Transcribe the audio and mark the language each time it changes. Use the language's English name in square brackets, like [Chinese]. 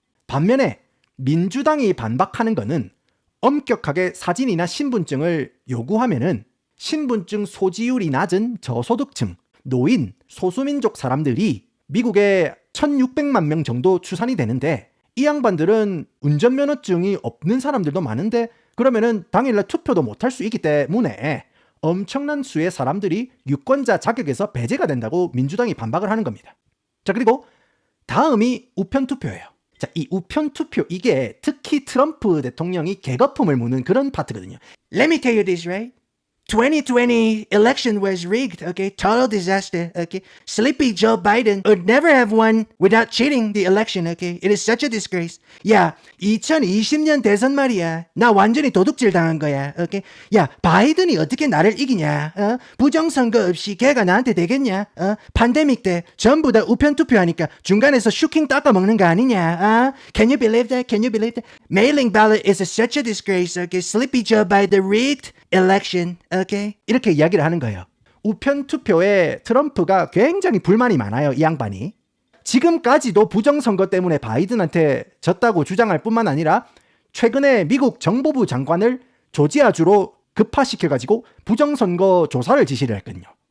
[Korean] 반면에 민주당이 반박하는 거는 엄격하게 사진이나 신분증을 요구하면은 신분증 소지율이 낮은 저소득층, 노인, 소수민족 사람들이 미국에 1600만 명 정도 추산이 되는데 이 양반들은 운전면허증이 없는 사람들도 많은데 그러면은 당일날 투표도 못할 수 있기 때문에 엄청난 수의 사람들이 유권자 자격에서 배제가 된다고 민주당이 반박을 하는 겁니다. 자, 그리고 다음이 우편투표예요. 자, 이 우편투표 이게 특히 트럼프 대통령이 개거품을 무는 그런 파트거든요. [English] Let me tell you this, right? 2020 election was rigged, okay? Total disaster, okay? Sleepy Joe Biden would never have won without cheating the election, okay? It is such a disgrace. [Korean] 야, 2020년 대선 말이야. 나 완전히 도둑질 당한 거야, okay? 야, 바이든이 어떻게 나를 이기냐? 부정선거 없이 걔가 나한테 되겠냐? 팬데믹 때 전부 다 우편 투표하니까 중간에서 슈킹 닦아 먹는 거 아니냐? [English] Can you believe that? Can you believe that? Mailing ballot is such a disgrace, okay? Sleepy Joe Biden rigged election, okay? [Korean] 이렇게 이야기를 하는 거예요. 우편 투표에 트럼프가 굉장히 불만이 많아요, 이 양반이. 지금까지도 부정선거 때문에 바이든한테 졌다고 주장할 뿐만 아니라 최근에 미국 정보부 장관을 조지아주로 급파시켜가지고 부정선거 조사를 지시를 했거든요.